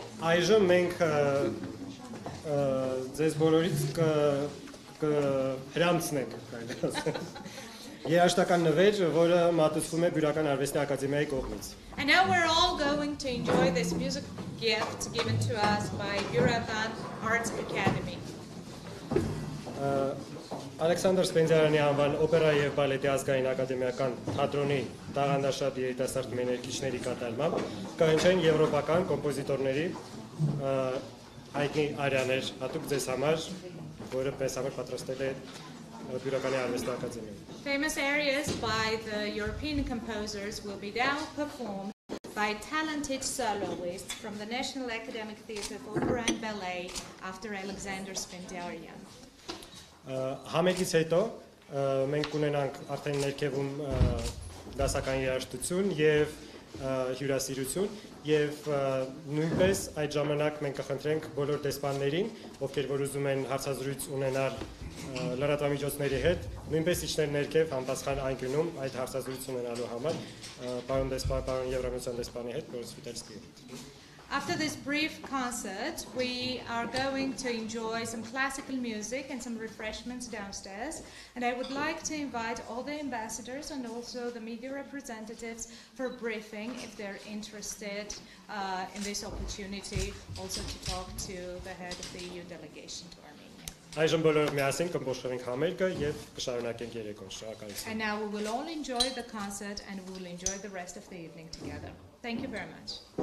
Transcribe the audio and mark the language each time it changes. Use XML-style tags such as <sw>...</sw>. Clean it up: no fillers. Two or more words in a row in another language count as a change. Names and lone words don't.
<hy>Այժմ մենք ձեզ բոլորից կհրամցնենք, կարելի ասել, երաժշտական նվեր, որը մատուցվում է Բյուրական արվեստի ակադեմիայի կողմից։</hy> <en>And now we're all going to enjoy this music gift given to us by Burakan Arts Academy.</en> <hy>Ալեքսանդր Սպենդիարյանի անվան օպերայի եւ բալետի ազգային ակադեմիական թատրոնի տաղանդաշատ երիտասարդ մեներկիչների կատարմամբ կհնչեն եվրոպական կոմպոզիտորների հայտնի արիաներ, հատուկ ձեզ համար, որը պես համար պատրաստել է Բյուրականի արվեստի ակադեմիան։</hy> <en>Famous areas by the European composers will be now performed by talented soloists from the National Academic Theatre of Opera and Ballet after Alexander Spendiaryan.</en> <hy>Համերգից հետո մենք կունենանք արդեն ներքևում դասական երաժշտություն եւ հյուրասիրություն եւ նույնպես այդ ժամանակ մենք կխնդրենք բոլոր դեսպաններին, ովքեր որ ուզում են հարցազրույց ունենալ լրատվամիջոցների հետ, նույնպես իջնել ներքև համապատասխան անկյունում այդ հարցազրույց ունենալու համար պարոն դեսպան, պարոն Եվրամիության դեսպանի հետ, պարոն Սպիտալսկի հետ։</hy> <en>After this brief concert, we are going to enjoy some classical music and some refreshments downstairs. And I would like to invite all the ambassadors and also the media representatives for a briefing if they're interested in this opportunity, also to talk to the head of the EU delegation to Armenia.</en> <hy>Այժմ բոլորով միասին կմբոշխրենք համերգը եւ կշարունակենք երեկոն։ Շնորհակալություն։</hy> <en>And now we will all enjoy the concert and we will enjoy the rest of the evening together. Thank you very much.</en>